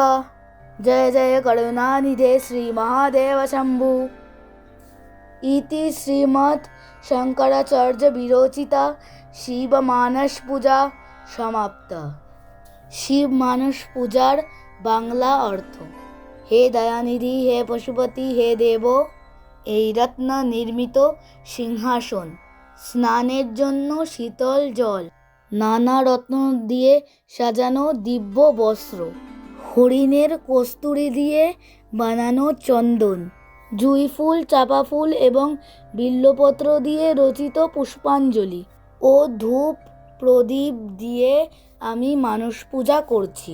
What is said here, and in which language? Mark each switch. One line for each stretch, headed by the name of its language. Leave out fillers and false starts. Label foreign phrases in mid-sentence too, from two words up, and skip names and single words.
Sanskrit: जय जय करुणानिधे श्री महादेव शंभु। इति श्रीमद् शंकराचार्य विरचिता शिव मानस पूजा समाप्ता।
Bangla: শিব মানস পূজার বাংলা অর্থ। হে দয়ানিধি, হে পশুপতি, হে দেব, এই রত্ন নির্মিত সিংহাসন, স্নানের জন্য শীতল জল, নানা রত্ন দিয়ে সাজানো দিব্য বস্ত্র, হরিণের কস্তুরী দিয়ে বানানো চন্দন, জুঁই ফুল, চাপা ফুল এবং বিল্বপত্র দিয়ে রচিত পুষ্পাঞ্জলি ও ধূপ প্রদীপ দিয়ে আমি মানস পূজা করছি।